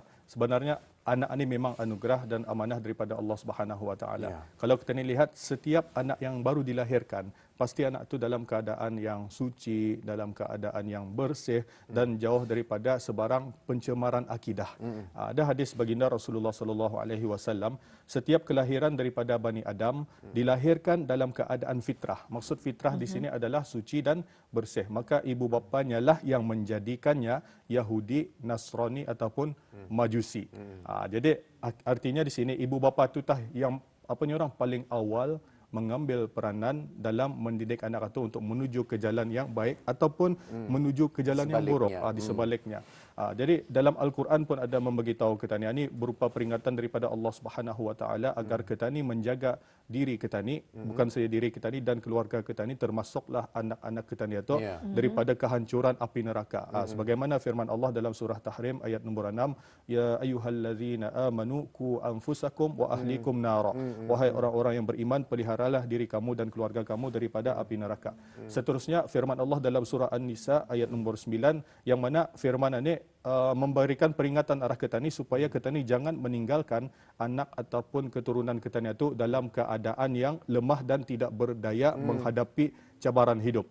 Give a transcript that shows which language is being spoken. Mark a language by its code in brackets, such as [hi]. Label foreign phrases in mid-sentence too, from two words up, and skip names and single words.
[ms] Sebenarnya anak ini memang anugerah dan amanah daripada Allah [ar] سبحانه وتعالى. [ms] Kalau kita ni lihat setiap anak yang baru dilahirkan, pasti anak itu dalam keadaan yang suci, dalam keadaan yang bersih dan jauh daripada sebarang pencemaran akidah. Ada hadis baginda Rasulullah [ar] صلى الله عليه وسلم, [ms] setiap kelahiran daripada Bani Adam dilahirkan dalam keadaan fitrah. Maksud fitrah di sini adalah suci dan bersih. Maka ibu bapanya lah yang menjadikannya Yahudi, Nasrani ataupun Majusi. Jadi artinya di sini ibu bapa itu yang orang paling awal mengambil peranan dalam mendidik anak itu untuk menuju ke jalan yang baik ataupun menuju ke jalan yang buruk di sebaliknya. Jadi dalam Al-Quran pun ada memberitahu kita ni, ini berupa peringatan daripada Allah [ar] سبحانه وتعالى [ms] agar kita ni menjaga diri kita ni, bukan saja diri kita ni dan keluarga kita ni, termasuklah anak-anak kita ni itu daripada kehancuran api neraka. Sebagaimana firman Allah dalam surah Tahrim ayat nombor 6, [ar] يا أيها الذين آمنوا قوا أنفسكم وأهليكم نارا. [ms] Wahai orang-orang yang beriman, peliharalah diri kamu dan keluarga kamu daripada api neraka. Seterusnya firman Allah dalam surah An-Nisa ayat nombor 9, yang mana firman ini memberikan peringatan arah kita ni supaya kita ni jangan meninggalkan anak ataupun keturunan kita ni itu dalam keadaan yang lemah dan tidak berdaya menghadapi cabaran hidup.